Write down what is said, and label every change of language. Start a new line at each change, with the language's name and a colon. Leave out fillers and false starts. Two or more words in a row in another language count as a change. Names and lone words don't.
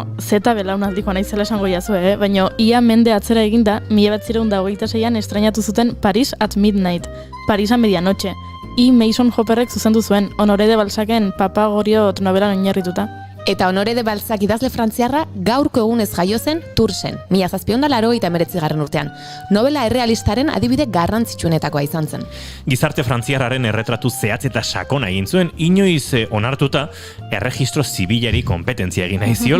Basque: zeta belaunaldikoa naizela esango jazue, baina ia mende atzera eginda, 1926an estrainatu zuten Paris at Midnight, Paris a medianoche. Mason Hopperrek zuzendu zuen, Honoré de Balzacen Papa Goriot novelan oinarrituta. Eta Honoré de Balzac idazle frantziarra gaurko egunez jaio zen Toursen, 1789 urtean. Novela errealistaren adibide garrantzitsuenetakoa izan zen. Gizarte frantziarraren erretratu zehatz eta sakona egin zuen, inoiz onartuta erregistro zibilari kompetentzia egin nahi ziola.